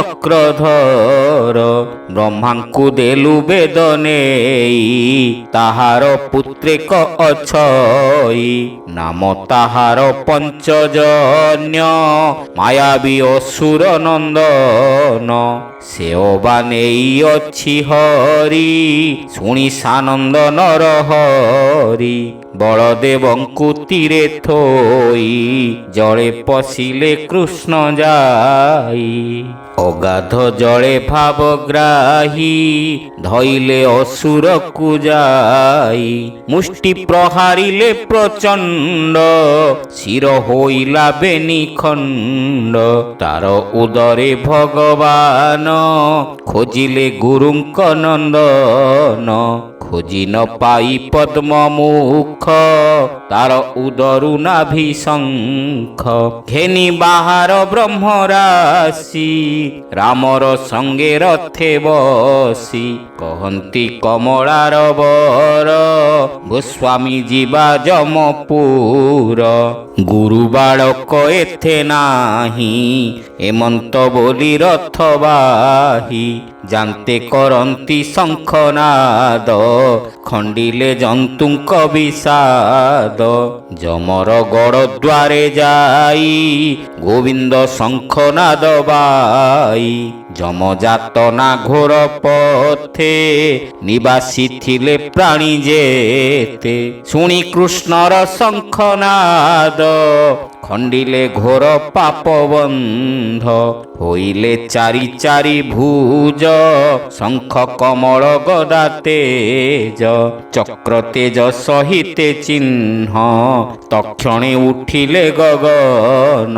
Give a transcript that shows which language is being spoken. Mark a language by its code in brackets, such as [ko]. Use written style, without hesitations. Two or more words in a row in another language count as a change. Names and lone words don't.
[or] ଚକ୍ରଧର ବ୍ରହ୍ମାଙ୍କୁ ଦେଲୁ ବେଦ ନେଇ ତାହାର ପୁତ୍ରେକ ଅଛଇ ନାମ ତାହାର ପଞ୍ଚଜନ୍ୟ ମାୟାବୀ ଅସୁର ନନ୍ଦନ ସେବା ନେଇ ଅଛି ହରି ଶୁଣି ସାନନ୍ଦ ନର ହରି ବଳଦେବଙ୍କୁ ତୀରେ ଥୋଇ ଜଳେ ପଶିଲେ କୃଷ୍ଣ ଯାଇ ଅଗାଧ ଜଳେ ଭାବଗ୍ରାହୀ ଧଇଲେ ଅସୁର କୋ ଯାଇ ମୁଷ୍ଟି ପ୍ରହାରିଲେ ପ୍ରଚଣ୍ଡ ଶିର ହୋଇଲା ବେନି ଖଣ୍ଡ ତାର ଉଦରେ ଭଗବାନ ଖୋଜିଲେ ଗୁରୁଙ୍କ ନନ୍ଦନ ଖୋଜି ନ ପାଇ ପଦ୍ମ ମୁଖ ତାର ଉଦରୁ ନାଭି ଶଙ୍ଖ ଘେନି ବାହାର ବ୍ରହ୍ମ ରାଶି ରାମର ସଙ୍ଗେ ରଥେ ବସି କହନ୍ତି କମଳାର ବର ଗୋସ୍ୱାମୀ ଜୀବା ଯମପୁର ଗୁରୁ ବାଳକ ଏଥେ ନାହିଁ ଏମନ୍ତ ବୋଲି ରଥ ବାହି ଜାନତେ କରନ୍ତି ଶଙ୍ଖନାଦ ଖଣ୍ଡିଲେ ଜନ୍ତୁଙ୍କ ବିଷାଦ ଯମର ଗଡ଼ ଦ୍ୱାରେ ଯାଇ ଗୋବିନ୍ଦ ଶଙ୍ଖନାଦ ବାଇ ଯମଯାତନା ଘୋର ପଥେ ନିବାସୀ ଥିଲେ ପ୍ରାଣୀ ଯେତେ ଶୁଣି କୃଷ୍ଣର ଶଙ୍ଖନାଦ ଖଣ୍ଡିଲେ ଘୋର ପାପ ବନ୍ଧ। ହୋଇଲେ ଚାରି ଚାରି ଭୁଜ, ଶଙ୍ଖ କମଳ ଗଦା ତେଜ। ଚକ୍ର ତେଜ ସହିତେ ଚିହ୍ନ, ତକ୍ଷଣେ ଉଠିଲେ ଗଗନ।